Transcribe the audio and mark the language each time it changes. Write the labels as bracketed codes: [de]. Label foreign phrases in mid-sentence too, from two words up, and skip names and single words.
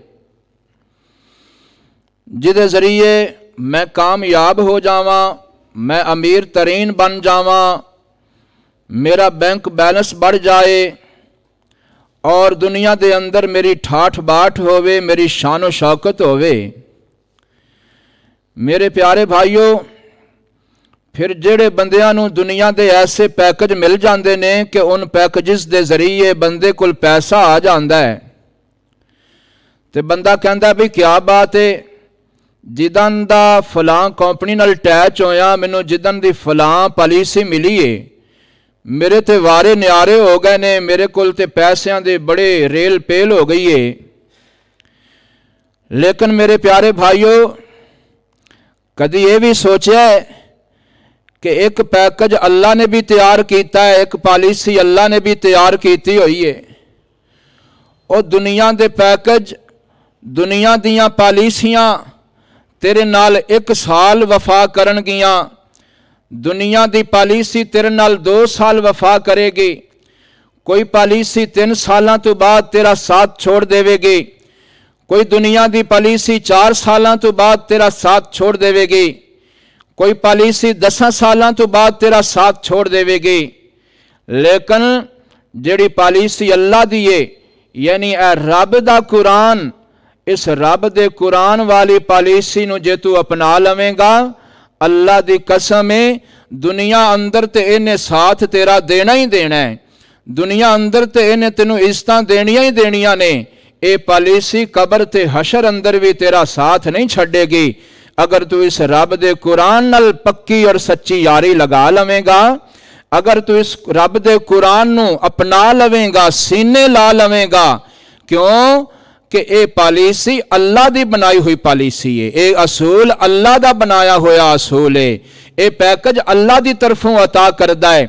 [pa] جدے ذریعے میں کامیاب ہو جاواں میں امیر ترین بن جاواں میرا بینک بیلنس بڑھ جائے اور دنیا دے اندر میری ٹھاٹھ باٹھ ہووے میری شان و شوکت ہووے میرے پیارے بھائیوں پھر جڑے بندیاں نو دنیا دے ایسے پیکج مل جاندے نے کہ ان پیکجز دے ذریعے بندے کول پیسہ آ جاندا ہے تے بندہ کہندا بھی کیا بات ہے جدن دا فلاں کمپنی نال اٹیچ ہویا مینوں جدن دی فلاں پالیسی ملی ہے میرے تے وارے نیارے ہو گئے نے میرے کول تے پیسیاں دے بڑے ریل پیل ہو گئی ہے لیکن میرے پیارے بھائیوں کدی یہ بھی سوچیا ہے کہ ایک پیکج اللہ نے بھی تیار کیتا ہے ایک پالیسی اللہ نے بھی تیار کیتی ہوئی ہے اور دنیا دے پیکج دنیا دیاں پالیسیاں تیرے نال 1 سال وفا کرن گیاں دنیا دی پالیسی تیرے نال 2 سال وفا کرے گی کوئی پالیسی 3 سالاں تو بعد تیرا ساتھ چھوڑ دے گی کوئی دنیا دی پالیسی 4 سالاں تو بعد تیرا ساتھ چھوڑ دے گی کوئی پالیسی 10 سالاں تو بعد تیرا ساتھ چھوڑ دے گی لیکن جڑی پالیسی اللہ دیئے یعنی اے رب دا قرآن اس رب دے قرآن والی پالیسی نو جے تو اپنا لویں گا اللہ دی قسم ہے دنیا اندر تے انہیں ساتھ تیرا دینا ہی دینا ہے دنیا اندر تے انہیں تینوں عزتاں دینیاں ہی دینیاں نے اے پالیسی قبر تے حشر اندر بھی تیرا ساتھ نہیں چھڑے گی اگر تو اس رب دے قرآن نال پکی اور سچی یاری لا لویگا، اگر تو اس رب دے قرآن نوں اپنا لویگا، سینے لا لویگا، کیوں کہ یہ پالیسی اللہ دی بنائی ہوئی پالیسی ہے، یہ اصول اللہ دا بنایا ہویا اصول ہے، یہ پیکج اللہ دی طرفوں عطا کردا ہے.